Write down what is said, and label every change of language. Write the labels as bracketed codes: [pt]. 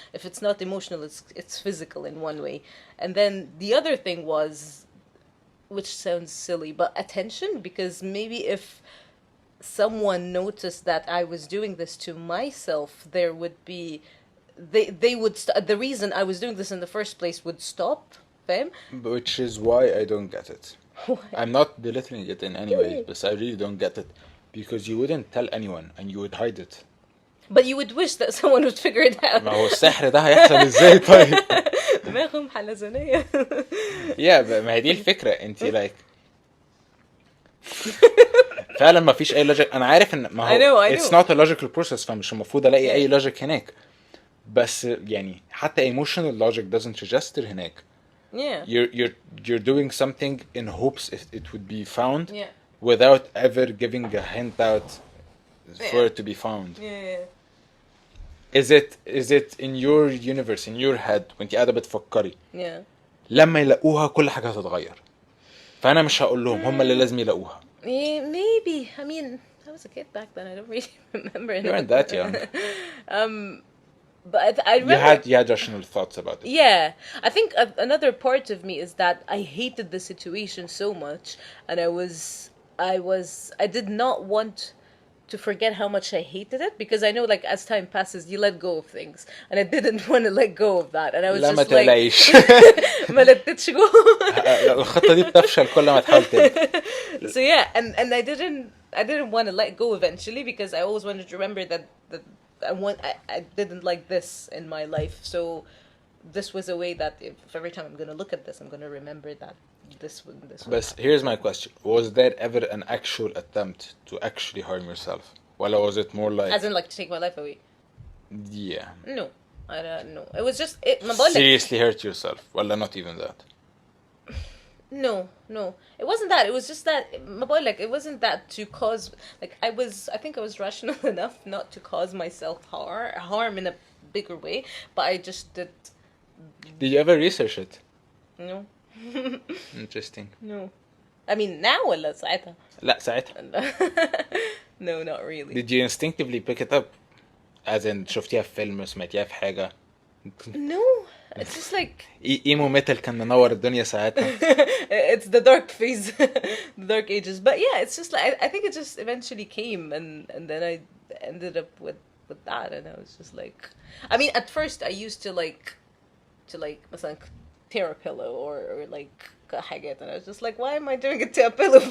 [en] If it's not emotional, it's physical in one way. And then the other thing was, which sounds silly, but attention, because maybe if someone noticed that I was doing this to myself, there would be they would the reason I was doing this in the first place would stop them, which is why I don't get it. I'm not belittling it in any way, but I really don't get it because you wouldn't tell anyone and you would hide it. But you would wish that someone would figure it out. [ar] ما هو السحر ده هيحصل ازاي طيب؟ دماغهم حلزونية. Yeah, ما هي دي الفكرة. انت like فعلا ما فيش اي لوجيك. انا عارف ان ما هو [en] I know. it's not a logical process [ar] فمش المفروض الاقي اي لوجيك هناك. بس يعني حتى [en] emotional logic doesn't register هناك. Yeah. You're doing something in hopes it would be found Yeah. without ever giving a hint out for it to be found. Yeah. Is it in your universe, in your head [ar] وانت قاعدة بتفكري [en] Yeah. [ar] لما يلاقوها كل حاجة هتتغير؟ فأنا مش هقول لهم هم اللي لازم يلاقوها. [en] Maybe. I mean, I was a kid back then. I don't really remember anything. You weren't that young. But I remember... You had rational thoughts about it. Yeah. I think another part of me is that I hated the situation so much. And I did not want to forget how much I hated it. Because I know, like, as time passes, you let go of things. And I didn't want to let go of that. And I was [ar] لا ما [en] just like... [ar] تقلقيش. ما لتتش جو. الخطة دي بتفشل كل ما تحاول تاني. [en] So yeah, and I didn't want to let go eventually because I always wanted to remember that I didn't like this in my life. So this was a way that if every time I'm going to look at this, I'm going to remember that this But here's my question. Was there ever an actual attempt to actually harm yourself? Or was it more like... As in like to take my life away? Yeah. No. I don't know. It was just... Seriously hurt yourself? Well, not even that. No. It wasn't that. It was just that... it wasn't that to cause... Like, I think I was rational enough not to cause myself harm in a bigger way. But I just did... Did you ever research it? No. Interesting. No. I mean, now [ar] ولا ساعتها? لا ساعتها. [en] No, not really. Did you instinctively pick it up? As in [ar] شفتيها في فيلم سمعتيها في حاجة؟ [en] No. It's just like... [ar] ايمو ميتال كان منور الدنيا ساعتها. [en] It's the dark phase. The dark ages. But yeah, it's just like... I think it just eventually came and then I ended up with that and I was just like... I mean, at first I used to like مثلا tear a pillow or like حاجات and I was just like, why am I doing it to a pillow?